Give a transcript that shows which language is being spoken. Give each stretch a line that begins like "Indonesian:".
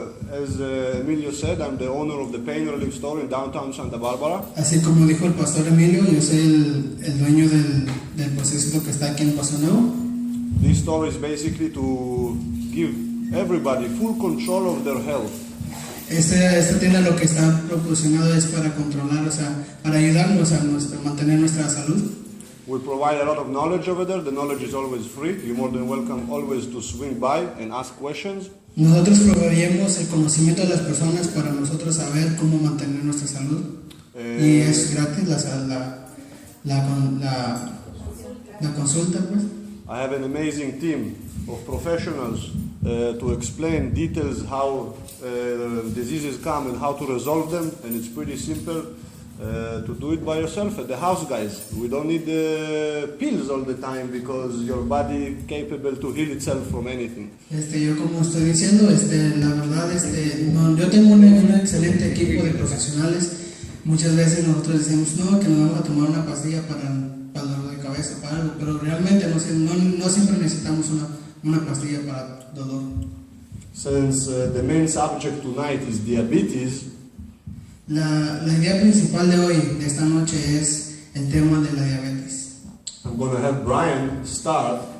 English: As Emilio said, I'm the owner of the Pain Relief Store in downtown Santa Barbara.
Spanish: Así como dijo el pastor Emilio, yo soy el dueño del proceso que está aquí en Paseo Nuevo.
English: This store is basically to give everybody full control of their health.
Spanish: Esta tienda lo que está proporcionado es para controlar, o sea, para ayudarnos a mantener nuestra salud.
English: We provide a lot of knowledge over there. The knowledge is always free. You're more than welcome always to swing by and ask questions.
Spanish: Nosotros proveemos el conocimiento de las personas para nosotros saber cómo mantener nuestra salud. Y es gratis la consulta, pues.
English: I have an amazing team of professionals to explain details how diseases come and how to resolve them, and it's pretty simple to do it by yourself at the house, guys. We don't need pills all the time because your body is capable to heal itself from anything.
Spanish: Yo como estoy diciendo, la verdad, yo tengo un excelente equipo de profesionales. Muchas veces nosotros decimos, no, que nos vamos a tomar una pastilla para el dolor de cabeza, para algo, pero realmente no siempre necesitamos una pastilla para dolor.
English: Since the main subject tonight is diabetes,
Spanish: La idea principal de hoy, de esta noche, es el tema de la diabetes.
English: I'm going to have Brian start.